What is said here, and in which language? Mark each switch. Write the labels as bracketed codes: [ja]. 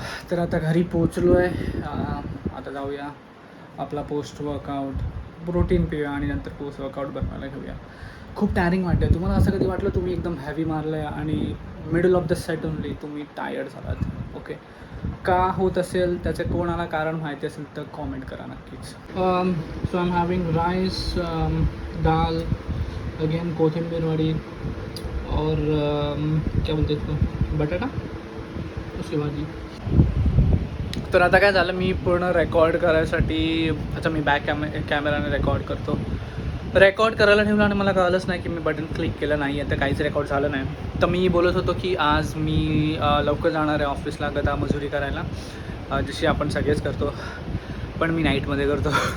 [mr] तर आता घरी पोचलो आहे. आता जाऊया आपला पोस्ट वर्कआउट प्रोटीन पिऊया आणि नंतर पोस्ट वर्कआउट बनवायला घेऊया. खूप टायरिंग वाटते. तुम्हाला असं कधी वाटलं तुम्ही एकदम हॅवी मारलं आहे आणि [en] middle of the set only [mr] तुम्ही टायर्ड झालात? ओके, का होत असेल त्याचे कोणाला कारण माहिती असेल तर कॉमेंट करा नक्कीच. [en] so I am having rice, dal, again kothimbir vadi [hi] और क्या बोलते इसको, [en] बटाटा, उसकी भाजी. [mr] तर आता काय झालं, मी पूर्ण रेकॉर्ड करायसाठी आता मी बॅक कॅमेराने रेकॉर्ड करतो. रेकॉर्ड करायला ठेवलं आणि मला कळलंच नाही की मी बटन क्लिक केलं नाही आहे, तर काहीच रेकॉर्ड झालं नाही. तर मी बोलत होतो की आज मी लवकर जाणार आहे ऑफिसला गदा मजुरी करायला, जशी आपण सगळेच करतो, पण मी नाईटमध्ये करतो.